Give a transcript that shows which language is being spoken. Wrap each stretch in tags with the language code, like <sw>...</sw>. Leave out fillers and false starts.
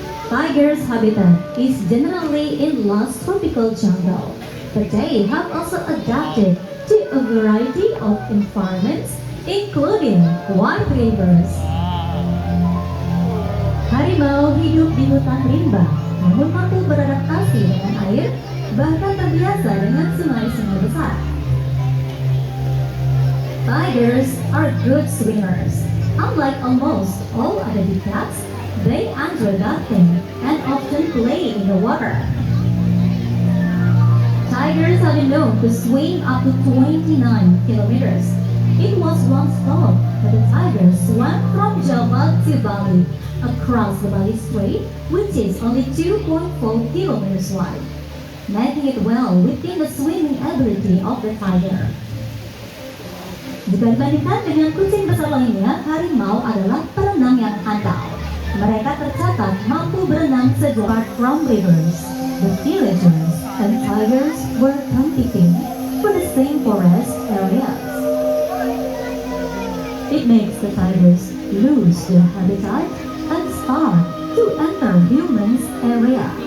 <en>Tiger's habitat is generally in lush tropical jungle, but they have also adapted to a variety of environments, including wide rivers.</en> <id>Harimau hidup di hutan rimba, namun mampu beradaptasi dengan air, bahkan terbiasa dengan sungai-sungai besar.</id> <en>Tigers are good swimmers. Unlike almost all other big cats, they enjoy bathing and often play in the water. Tigers have been known to swim up to 29 kilometers. It was once thought that the tigers swam from Java to Bali, across the Bali Strait, which is only 2.4 kilometers wide, making it well within the swimming ability of the tiger.</en> <id>Jika dibandingkan dengan kucing besar lainnya, harimau adalah perenang yang handal. Mereka tercatat mampu berenang sejauh</id> <en>from rivers. The villagers and tigers were competing for the same forest areas. It makes the tigers lose their habitat and start to enter humans' area.</en>